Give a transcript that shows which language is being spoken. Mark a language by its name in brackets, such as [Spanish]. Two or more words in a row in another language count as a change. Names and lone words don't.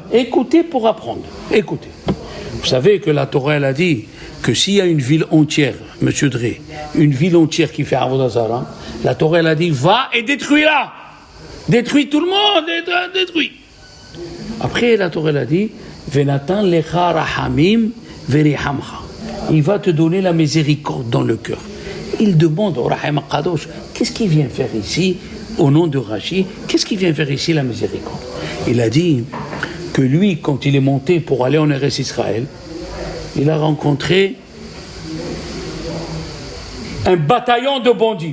[French] Écoutez pour apprendre. Écoutez. Vous savez que la Torah, elle a dit que s'il y a une ville entière, Monsieur Drey, une ville entière qui fait [Hebrew] עבודה זרה, [French] la Torah, elle a dit, va et détruis-la. Détruis tout le monde, détruis. Après, la Torah, elle a dit, [Hebrew] ונתן לך רחמים ורחמך. [French] Il va te donner la miséricorde dans le cœur. Il demande au Rahim Kadosh, qu'est-ce qu'il vient faire ici, au nom de Rashi, qu'est-ce qu'il vient faire ici, la miséricorde? Il a dit que lui, quand il est monté pour aller en Eretz Israël, il a rencontré un bataillon de bandits.